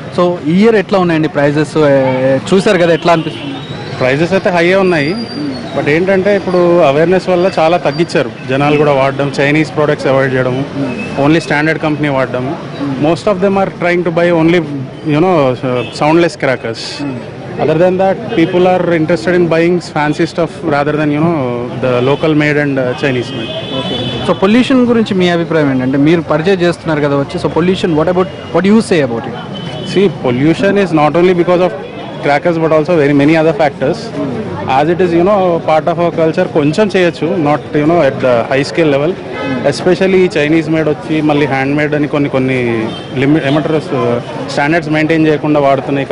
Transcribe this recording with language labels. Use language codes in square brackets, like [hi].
[te] So ఈ year ఎట్లా ఉన్నాయండి ప్రైజెస్? చూసారు కదా, ఎట్లా అనిపిస్తుంది? ప్రైజెస్ అయితే హైయే ఉన్నాయి, బట్ ఏంటంటే ఇప్పుడు అవేర్నెస్ వల్ల చాలా తగ్గించారు. జనాలు కూడా వాడడం, చైనీస్ ప్రోడక్ట్స్ అవాయిడ్ చేయడము, only standard company వాడడము. [en] Most of them are trying to buy only soundless crackers. Other than that, people are interested in buying fancy stuff rather than the local made and Chinese made. [te] So pollution గురించి మీ అభిప్రాయం ఏంటంటే? మీరు purchase చేస్తున్నారు కదా వచ్చి, so pollution [en] what you say about it? See, pollution is not only because of crackers but also very many other factors. As it is part of our culture, [te] కొంచెం చేయొచ్చు, [en] Not at the high scale level. [te] Especially Chinese made వచ్చి మళ్ళీ hand made అని కొన్ని limit ఏమంటారు standards maintain చేయకుండా వాడుతున్నాయి.